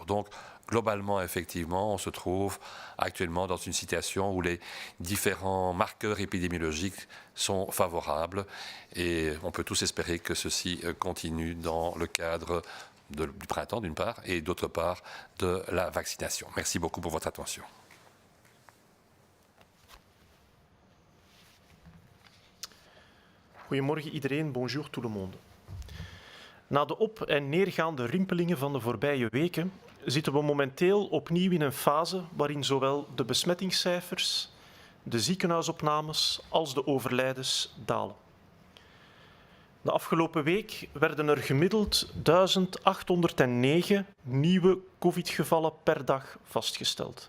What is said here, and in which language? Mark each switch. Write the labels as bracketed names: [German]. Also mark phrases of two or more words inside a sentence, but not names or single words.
[French] Donc, globalement, effectivement, on se trouve actuellement dans une situation où les différents marqueurs épidémiologiques sont favorables et on peut tous espérer que ceci continue dans le cadre du printemps d'une part et d'autre part de la vaccination. Merci beaucoup pour votre attention. [Dutch] Goedemorgen iedereen, [French] bonjour tout le monde. [Dutch] Na de op- en neergaande rimpelingen van de voorbije weken zitten we momenteel opnieuw in een fase waarin zowel de besmettingscijfers, de ziekenhuisopnames als de overlijdens dalen. De afgelopen week werden er gemiddeld 1809 nieuwe COVID-gevallen per dag vastgesteld.